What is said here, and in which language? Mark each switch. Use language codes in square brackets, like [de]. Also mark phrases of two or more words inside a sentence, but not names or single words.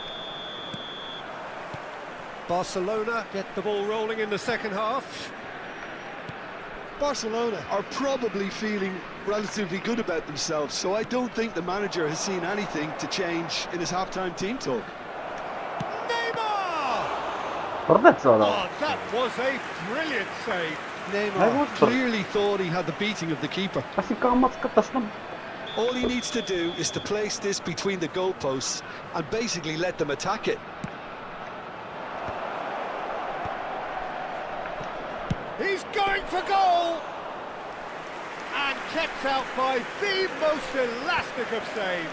[en] Barcelona get the ball rolling in the second half. Barcelona are probably feeling relatively good about themselves, so I don't think the manager has seen anything to change in his half-time team talk. Neymar! [hy] Բռնեց արա։ [en] Oh, that was a brilliant save. Neymar clearly thought he had the beating of the keeper. [hy] Ասի կամած կտեսնեմ։ [en] All he needs to do is to place this between the goalposts and basically let them attack it. He's going for goal! And kept out by the most elastic of saves.